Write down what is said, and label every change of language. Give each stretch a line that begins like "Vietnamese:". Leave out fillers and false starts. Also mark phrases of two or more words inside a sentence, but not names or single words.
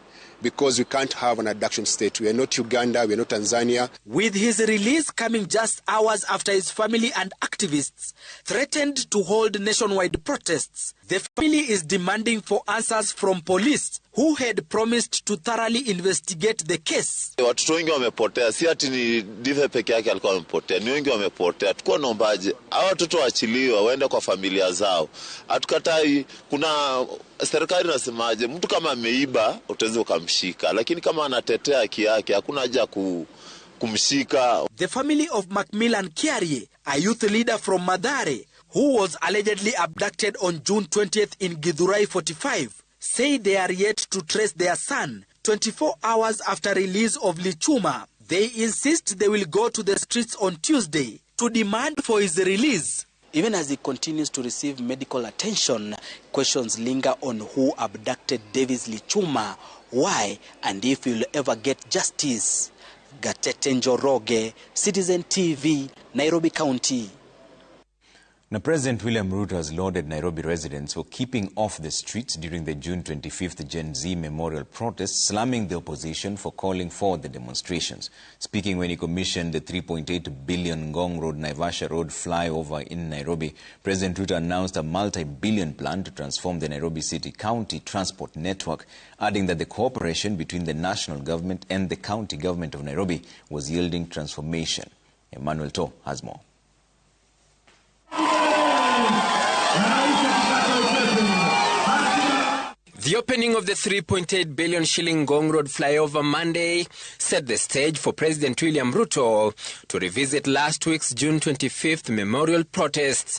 English: Because we can't have an abduction state. We are not Uganda, we are not Tanzania. With his release coming just hours after his family and activists threatened to hold nationwide protests, the family is demanding for answers from police who had promised to thoroughly investigate the case.
Swahili: Watoto wengi wamepotea, si ati ni Dive peke yake alikuwa amepotea, ni wengi wamepotea. Tukua naombaje hao watoto waachiliwe waende kwa familia zao. Hatukatai, kuna serikali nasemaje, mtu kama ameiba utaweza ukamshika, lakini kama anatetea haki yake hakuna haja kumshika.
English: The family of Macmillan Kiarie, a youth leader from Mathare, who was allegedly abducted on June 20th in Githurai 45, say they are yet to trace their son 24 hours after release of Lichuma. They insist they will go to the streets on Tuesday to demand for his release. Even as he continues to receive medical attention, questions linger on who abducted Davis Lichuma, why, and if he will ever get justice. Gatete Njoroge, Citizen TV, Nairobi County. Now, President William Ruto has lauded Nairobi residents for keeping off the streets during the June 25th Gen Z memorial protest, slamming the opposition for calling for the demonstrations. Speaking when he commissioned the 3.8 billion Ngong Road Naivasha Road flyover in Nairobi, President Ruto announced a multi-billion plan to transform the Nairobi City County transport network, adding that the cooperation between the national government and the county government of Nairobi was yielding transformation. Emmanuel To has more. The opening of the 3.8 billion shilling Ngong Road flyover Monday set the stage for President William Ruto to revisit last week's June 25th memorial protests.